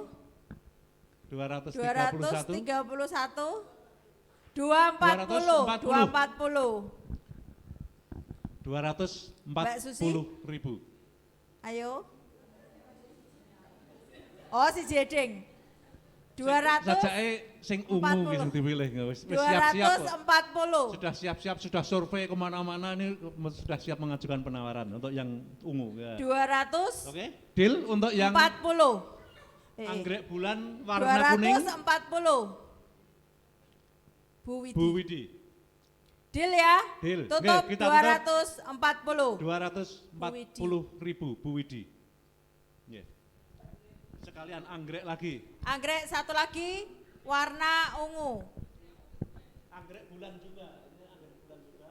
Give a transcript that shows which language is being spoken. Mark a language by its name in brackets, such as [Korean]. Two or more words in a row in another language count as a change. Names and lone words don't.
[Indonesian] 231. 240.000. Ayo. Oh si Jeding. 200. [Javanese] Sajake sing ungu [Indonesian] gitu dipilih nggak [Javanese] wis siap-siap kok. [Indonesian] 240. Sudah siap-siap, sudah survei kemana-mana ini sudah siap mengajukan penawaran untuk yang ungu. Ya. 240. Oke, deal untuk yang anggrek bulan warna kuning. 240. Bu Widi. Bu Widi. Deal ya? Deal. Tutup Oke, kita tutup. 240. 240.000 Bu Widi. Yeah. Sekalian anggrek lagi. Anggrek satu lagi warna ungu. Anggrek bulan juga. Ini anggrek bulan juga.